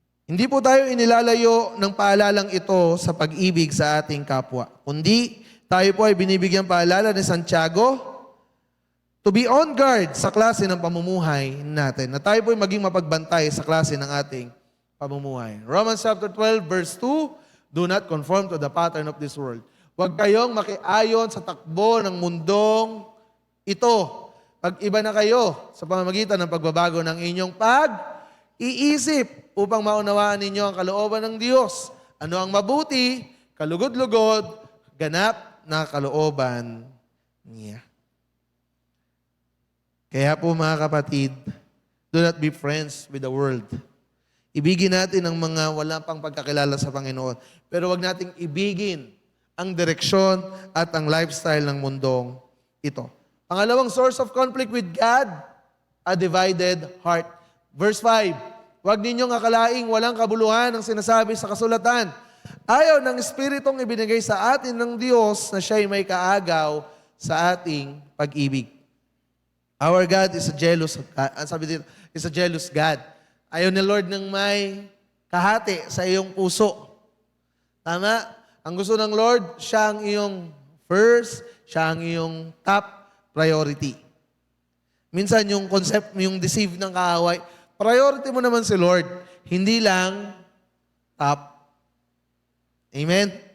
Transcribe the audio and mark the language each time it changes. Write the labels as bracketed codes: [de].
[tl] Hindi po tayo inilalayo ng paalalang ito sa pag-ibig sa ating kapwa. Kundi, tayo po ay binibigyan paalala ni Santiago [en] to be on guard [tl] sa klase ng pamumuhay natin. Na tayo po ay maging mapagbantay sa klase ng ating pamumuhay. [en] Romans chapter 12, verse 2, do not conform to the pattern of this world. [tl] Huwag kayong makiayon sa takbo ng mundong ito. Pag-iba na kayo sa pamamagitan ng pagbabago ng inyong pag-iisip upang maunawaan ninyo ang kalooban ng Diyos. Ano ang mabuti, kalugod-lugod, ganap na kalooban niya. Kaya po mga kapatid, [en] do not be friends with the world. [tl] Ibigin natin ang mga wala pang pagkakilala sa Panginoon. Pero wag nating ibigin ang direksyon at ang lifestyle ng mundong ito. [en] Pangalawang source of conflict with God, a divided heart. [tl] Verse 5, huwag ninyong akalaing walang kabuluhan ang sinasabi sa kasulatan. Ayaw ng Espiritong ibinigay sa atin ng Diyos na siya'y may kaagaw sa ating pag-ibig. [en] Our God is a jealous, [tl] sabi dito, [en] is a jealous God. [tl] Ayaw ni Lord ng may kahati sa iyong puso. Tama? Ang gusto ng Lord, siya ang iyong first, siya ang iyong top priority. Minsan yung concept, yung deceive ng kaaway, priority mo naman si Lord, hindi lang top. Amen?